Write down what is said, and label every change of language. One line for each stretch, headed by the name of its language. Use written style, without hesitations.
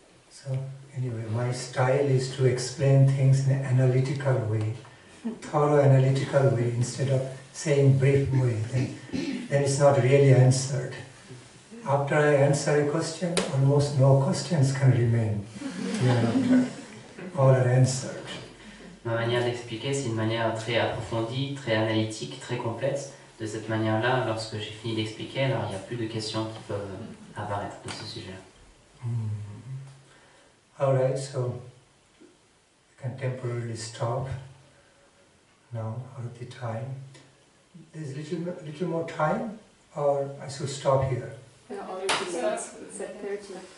English: So anyway, my style is to explain things in an analytical way, thorough analytical way, instead of saying brief way. Then it's not really answered. After I answer a question, almost no questions can remain. All are answered.
French: Ma manière d'expliquer, c'est une manière très approfondie, très analytique, très complexe. De cette manière-là, lorsque j'ai fini d'expliquer, alors il n'y a plus de questions qui peuvent apparaître de ce sujet-là.
English: Alright, so we can temporarily stop now out of the time. There's little more time, or I should stop here? It's at 30.